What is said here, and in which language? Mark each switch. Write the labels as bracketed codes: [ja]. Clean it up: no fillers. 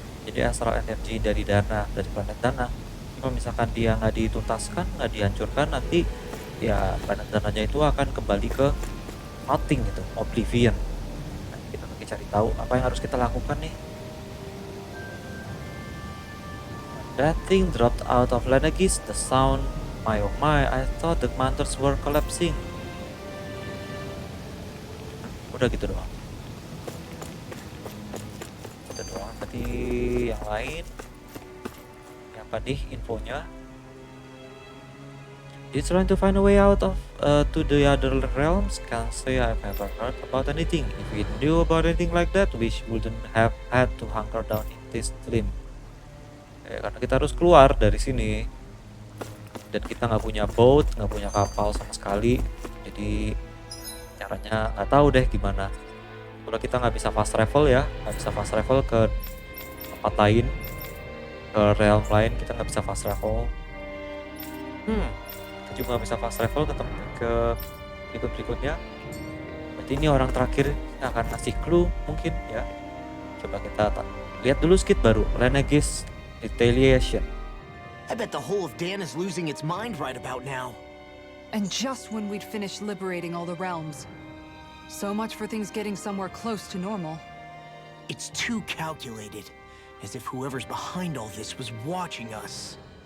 [id] Jadi astral energy dari Dahna, dari planet Dahna. Kalau misalkan dia nggak dituntaskan, nggak dihancurkan, nanti ya planet Dahnanya itu akan kembali ke nothing gitu, oblivion. Nah, kita lagi cari tahu apa yang harus kita lakukan nih. [en] That thing dropped out of Lenegis, the sound, my oh my, I thought the mountains were collapsing. [id] Udah gitu doang. Gitu doang, tadi yang lain. Yang tadi infonya. [en] It's trying to find a way out of to the other realms. Can't say I've ever heard about anything. If we knew about anything like that, we wouldn't have had to hunker down in this dream. [id] Karena kita harus keluar dari sini. Dan kita nggak punya boat, nggak punya kapal sama sekali. Jadi caranya nggak tahu deh gimana. Kalau kita nggak bisa fast travel ya, nggak bisa fast travel ke tempat lain, ke realm lain kita nggak bisa fast travel. Kita juga nggak bisa fast travel ke berikutnya. Berarti ini orang terakhir yang akan ngasih clue mungkin ya. Coba kita lihat dulu skit baru, Renegade's Retaliation. [en] I bet the whole of Dan is losing its mind right about now. And just when we'd finished liberating all the realms. So much for things getting somewhere close to normal. It's too calculated, as if whoever's behind all this was watching us.